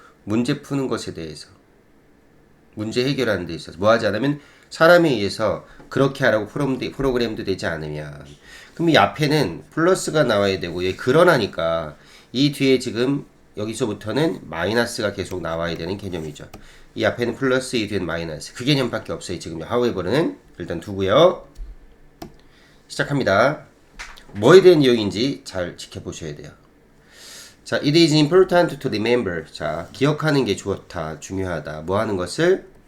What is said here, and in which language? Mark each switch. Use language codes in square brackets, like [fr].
[ko] 문제 푸는 것에 대해서 문제 해결하는 데 있어서 뭐 하지 않으면 사람에 의해서 그렇게 하라고 프로그램도 되지 않으면 그럼 이 앞에는 플러스가 나와야 되고 얘 그러나니까 이 뒤에 지금 여기서부터는 마이너스가 계속 나와야 되는 개념이죠. 이 앞에는 플러스 이 뒤에는 마이너스 그 개념밖에 없어요. 지금 however는 일단 두고요. 시작합니다. 뭐에 대한 내용인지 잘 지켜보셔야 돼요. [en] 자, it is important to remember. [ko] 자, 기억하는 게 좋다, 중요하다. 뭐 하는 것을?